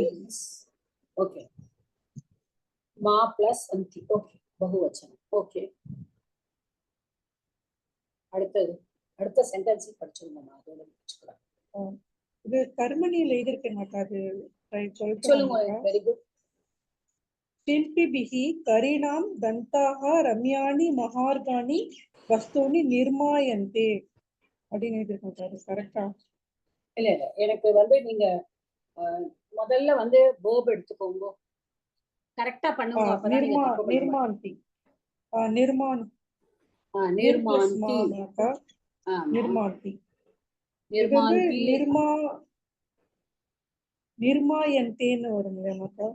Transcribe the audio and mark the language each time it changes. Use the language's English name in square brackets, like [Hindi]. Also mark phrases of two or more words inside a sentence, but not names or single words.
[Tamil] ஓகே, மா பிளஸ் அந்தி. ஓகே, பகுவச்சனம். ஓகே, அடுத்த சென்டென்ஸ் படிச்சிருந்தோம், அதோட முடிச்சுக்கலாம். இது கர்மணியில எழுதிருக்க மாட்டாது. சொல்லுங்க. [English] very good. [Sanskrit] शिल्पिभिः करीणां दन्ताः रम्याणि महार्गाणि वस्तूनि निर्मायन्ते [Tamil] அப்படின்னு எழுதிருக்காரு. கரெக்டா? இல்ல எனக்கு வந்து நீங்க முதல்ல வந்து வேர்ப் எடுத்துக்கோங்க, கரெக்டா பண்ணுங்க. அப்பதான் நீங்க தப்பு பண்ணுவீங்க. [Sanskrit] निर्मान्ति निर्मान्ति निर्मान्ति निर्मान्ति [Tamil] நிர்மாயந்தேன்னு வரும் இல்லையா?